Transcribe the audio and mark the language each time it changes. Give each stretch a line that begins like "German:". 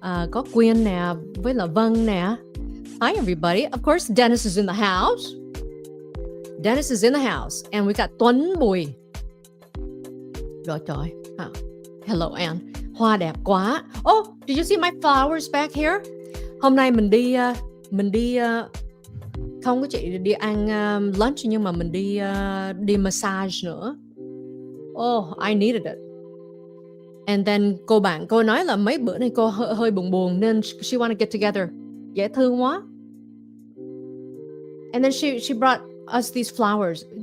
Vietnamese: Có Quyên nè, với là Vân nè.
English: Hi everybody. Of course, Dennis is in the house. Dennis is in the house. And we got Tuấn Bùi.
Vietnamese: Rồi trời.
English: Hello Anne.
Vietnamese: Hoa đẹp quá.
English: Oh, did you see my flowers back here?
Vietnamese: Hôm nay mình đi không có chị đi ăn lunch, nhưng mà mình đi massage nữa.
English: Oh, I needed it. And then
Vietnamese: cô nói là mấy bữa nay cô hơi buồn nên
English: she want to get together.
Vietnamese: Dễ thương quá.
English: And then she brought us these flowers.